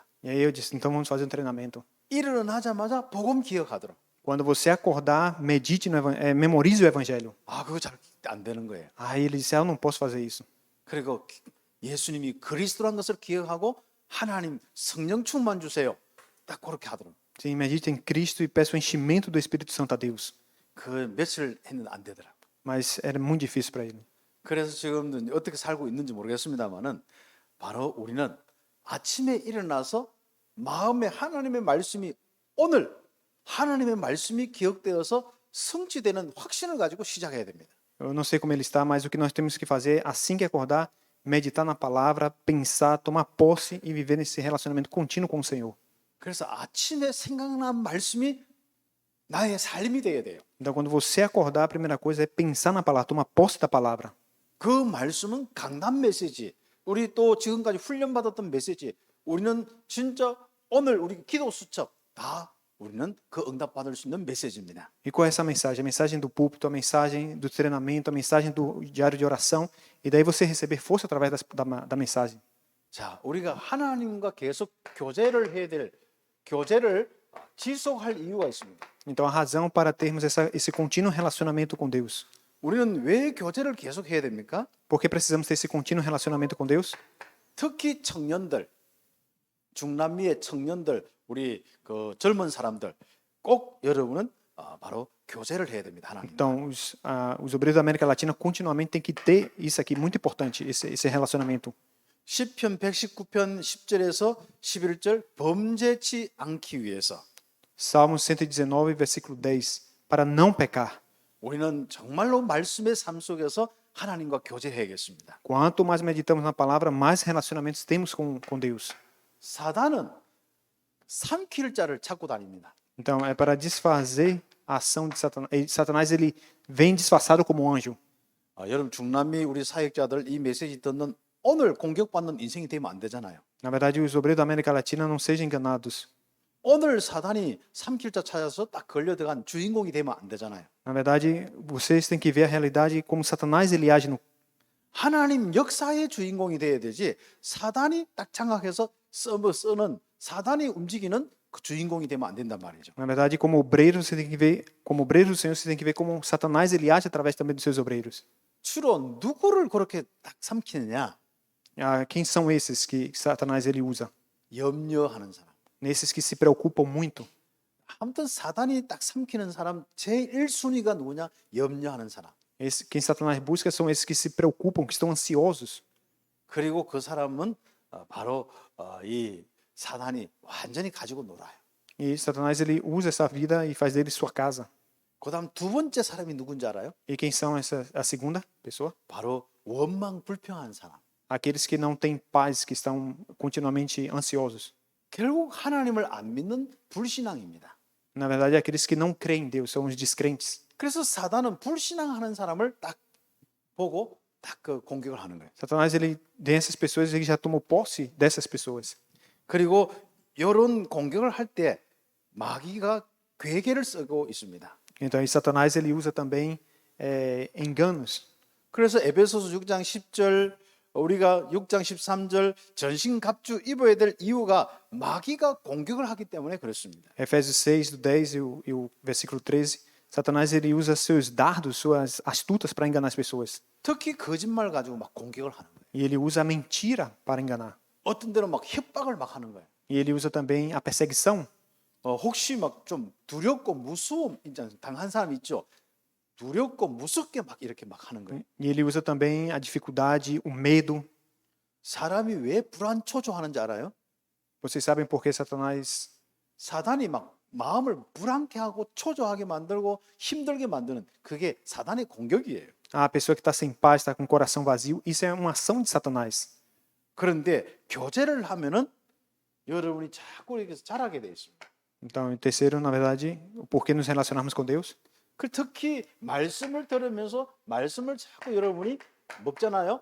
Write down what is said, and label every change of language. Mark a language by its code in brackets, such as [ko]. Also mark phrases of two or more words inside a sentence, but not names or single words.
[pt] E aí eu disse, então vamos fazer um treinamento. [ko] 일어나자마자 복음 기억하도록. [pt] Quando você acordar, medite, memorize o Evangelho. [ko] 그거 잘 안 되는 거예요. [pt] Aí ele disse, eu não posso fazer isso. [ko] 그리고 예수님이 그리스도란 것을 기억하고 하나님 성령 충만 주세요. 딱 그렇게 하도록. [pt] Sim, medite em Cristo e peça o enchimento do Espírito Santo a Deus. [ko] 그 며칠 했는데 안 되더라고. [pt] Mas era muito difícil para ele. [ko] 그래서 지금도 어떻게 살고 있는지 모르겠습니다만은 바로 우리는 아침에 일어나서 마음에 하나님의 말씀이 오늘 하나님의 말씀이 기억되어서 성취되는 확신을 가지고 시작해야 됩니다. [pt] Eu não sei como ele está, mas o que nós temos que fazer assim que acordar, meditar na palavra, pensar, tomar posse e viver nesse relacionamento contínuo com o Senhor. [ko] 그래서 아침에 생각난 말씀이 나의 삶이 되어야 돼요. [pt] Então, quando você acordar, a primeira coisa é pensar na palavra, tomar posse da palavra. [ko] 그 말씀은 강단 메시지, 우리 또 지금까지 훈련받았던 메시지, 우리는 진짜 오늘 우리 기도 수첩 다 우리는 그 응답받을 수 있는 메시지입니다. [pt] E qual é essa mensagem? A mensagem do púlpito, a mensagem do treinamento, a mensagem do diário de oração. E daí você receber força através da mensagem. [ko] 자, 우리가 하나님과 계속 교제를 해야 될 교제를 지속할 이유가 있습니다. [pt] Então, a razão para termos esse contínuo relacionamento com Deus. [ko] 우리는 왜 교제를 계속 해야 됩니까? [pt] Por que precisamos ter esse contínuo relacionamento com Deus? [ko] 특히 청년들, 중남미의 청년들, 우리 그 젊은 사람들 꼭 여러분은 바로 교제를 해야 됩니다. 하나님. [pt] Então, os obreiros da América Latina continuamente têm que ter isso aqui, muito importante, esse relacionamento. [ko] 시편 119편 10절에서 11절 범죄치 않기 위해서 [pt] Salmo 119, versículo 10. Para não pecar. [ko] 우리는 정말로 말씀의 삶 속에서 하나님과 교제해야겠습니다. [pt] Quanto mais meditamos na palavra, mais relacionamentos temos com Deus. [ko] 사단은 삼킬 자를 찾고 다닙니다. [pt] Então, é para desfazer a ação de Satanás. Satanás, ele vem disfarçado como um anjo. [ko] 여러분 중남미 우리 사역자들 이 메시지 듣는 오늘 공격받는 인생이 되면 안 되잖아요. [pt] Na verdade, os obreiros da América Latina não sejam enganados. [ko] 오늘 사단이 삼킬자 찾아서 딱 걸려 들어간 주인공이 되면 안 되잖아요. [pt] Na verdade, vocês têm que ver a realidade como Satanás ele age no. [ko] 하나님 역사의 주인공이 돼야 되지 사단이 딱 장악해서 쓰는 사단이 움직이는 그 주인공이 되면 안 된단 말이죠. [pt] Na verdade, como obreiro, você tem que ver, como obreiro do Senhor, você tem que ver como Satanás ele age através também dos seus obreiros. [ko] 주로 누구를 그렇게 딱 삼키느냐? [pt] Quem são esses que Satanás ele usa? [ko] 염려하는 사람. [pt] Nesses que se preocupam muito. [ko] 아무튼 사단이 딱 삼키는 사람 제일 1순위가 누구냐? 염려하는 사람. [pt] Quem Satanás busca são esses que se preocupam, que estão ansiosos. [ko] 그리고 그 사람은 바로 이 사단이 완전히 가지고 놀아요. [pt] E Satanás ele usa essa vida e faz dele sua casa. [ko] 그다음 두 번째 사람이 누군지 알아요? [pt] E quem são a segunda pessoa? [ko] 바로 원망 불평한 사람. [pt] Aqueles que não têm paz, que estão continuamente ansiosos. [ko] 결국 하나님을 안 믿는 불신앙입니다. [pt] Na verdade, aqueles que não creem em Deus, são os descrentes. [ko] 그래서 사단은 불신앙하는 사람을 딱 보고 딱 그 공격을 하는 거예요. [pt] Satanás, ele dessas pessoas, ele já tomou posse dessas pessoas. [ko] 그리고 이런 공격을 할 때 마귀가 괴계를 쓰고 있습니다. [pt] Então, Satanás, ele usa também enganos. [ko] 그래서 에베소서 6장 10절 우리가 6장 13절 전신갑주 입어야 될 이유가 마귀가 공격을 하기 때문에 그렇습니다. [pt] Efésios 6, do 10 e o versículo 13, Satanás ele usa seus dardos, suas astutas para enganar as pessoas. [ko] 특히 거짓말 가지고 막 공격을 하는 거예요. [pt] E ele usa a mentira para enganar. [ko] 어떤 데는 막 협박을 막 하는 거예요. [pt] E ele usa também a perseguição. [ko] 혹시 막 좀 두렵고 무서움 당한 사람 있죠. 두렵고 무섭게 막 이렇게 막 하는 거예요. [pt] E ele usa também a dificuldade, o medo. [ko] 사람이 왜 불안초조하는지 알아요? [pt] Vocês sabem por que Satanás [ko] 사단이 막 마음을 불안케 하고 초조하게 만들고 힘들게 만드는 그게 사단의 공격이에요. [pt] a pessoa que está sem paz, está com o coração vazio, isso é uma ação de Satanás. [ko] 그런데 교제를 하면은 여러분이 자꾸 이렇게 자라게 돼 있습니다. [pt] Então, em terceiro, na verdade, o porquê nos relacionarmos com Deus. [ko] 그 특히 말씀을 들으면서 말씀을 자꾸 여러분이 먹잖아요.